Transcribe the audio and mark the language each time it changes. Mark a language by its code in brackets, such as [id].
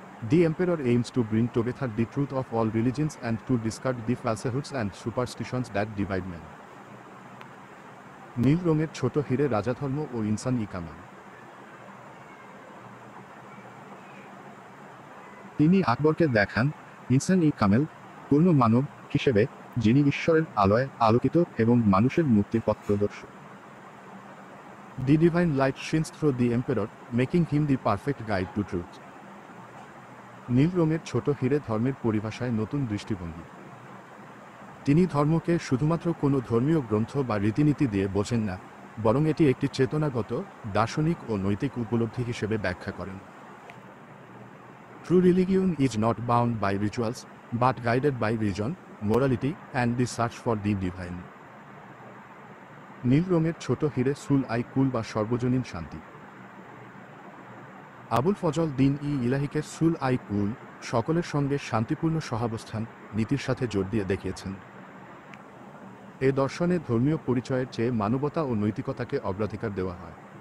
[en] The emperor aims to bring together the truth of all religions and to discard the falsehoods and superstitions that divide men. [bn] নীল রঙের ছোট হিরে রাজাধর্ম ও ইনসান ই কামেল। তিনি আকবরকে দেখান ইনসান ই কামেল পূর্ণ মানব হিসেবে, যিনি ঈশ্বরের আলোয় আলোকিত এবং মানুষের মুক্তির পথ প্রদর্শক। [en] The divine light shines through the emperor, making him the perfect guide to truth. [bn] নীল রঙের ছোট হিরে ধর্মের পরিভাষায় নতুন দৃষ্টিভঙ্গি। তিনি ধর্মকে শুধুমাত্র কোনো ধর্মীয় গ্রন্থ বা রীতিনীতি দিয়ে বোঝেন না, বরং এটি একটি চেতনাগত, দার্শনিক ও নৈতিক উপলব্ধি হিসেবে ব্যাখ্যা করেন। [en] True religion is not bound by rituals, but guided by reason, morality, and the search for the divine. [bn] নীল রঙের ছোট হিরে সুল আই কুল বা সর্বজনীন শান্তি। আবুল ফজল দিন ইলাহিকে সুল আই কুল, সকলের সঙ্গে শান্তিপূর্ণ সহাবস্থান, নীতির সাথে জোর দিয়ে দেখিয়েছেন। এ দর্শনে ধর্মীয় পরিচয়ের চেয়ে মানবতা ও নৈতিকতাকে অগ্রাধিকার দেওয়া হয়।